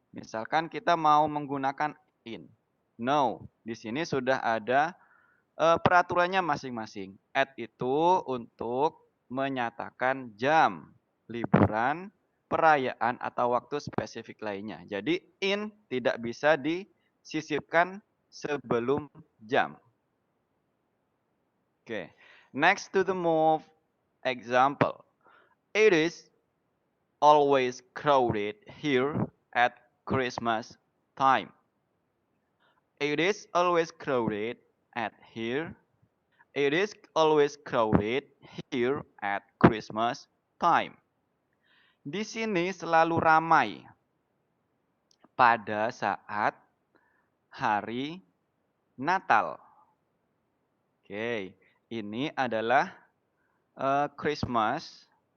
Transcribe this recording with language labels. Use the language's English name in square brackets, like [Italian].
[Indonesian] Misalkan kita mau menggunakan in. No, di sini sudah ada peraturannya masing-masing. At itu untuk menyatakan jam, liburan, perayaan, atau waktu spesifik lainnya. Jadi, in tidak bisa disisipkan sebelum jam. [English] Okay, next to the move example. It is always crowded here at Christmas time. It is always crowded at here. It is always crowded here at Christmas time. [Indonesian] Di sini selalu ramai pada saat hari Natal. Oke, ini adalah Christmas.